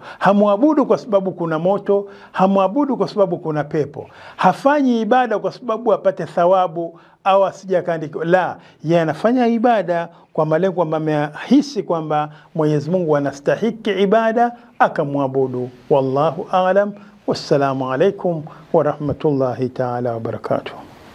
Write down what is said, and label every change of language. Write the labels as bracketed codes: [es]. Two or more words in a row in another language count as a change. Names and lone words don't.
[sw] Hamwabudu kwa sababu kuna moto, hamwabudu kwa sababu kuna pepo, hafanyi ibada kwa sababu apate thawabu au asijakandika. La, yeye anafanya ibada kwa malengo kwamba amehisi kwamba Mwenyezi Mungu anastahiki ibada, akamwabudu. [ar] والله أعلم. والسلام عليكم ورحمة الله تعالى وبركاته.